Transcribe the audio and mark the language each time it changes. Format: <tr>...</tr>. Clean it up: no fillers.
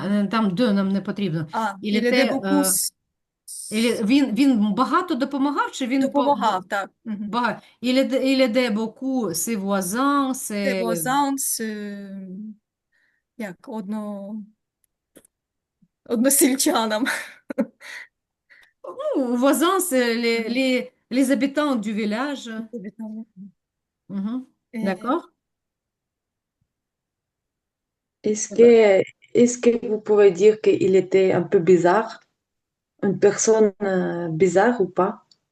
<uk>Там «de» нам не потрібно. І</uk> <fr>il aidait</fr> <uk>те,</uk> <fr>beaucoup,</fr> <uk>він багато допомагав, чи він допомагав, так. Мгм. багато?</uk> <fr>Il aidait beaucoup ses voisins, Ses ses...</fr> <uk>voisins, як односельчанам.</uk> <fr>Voisins, c'est Мгм. les habitants du village. Mhm. Е, D'accord? Est-ce que, est-ce que vous pouvez dire qu'il était un peu bizarre, une personne bizarre ou pas?</fr>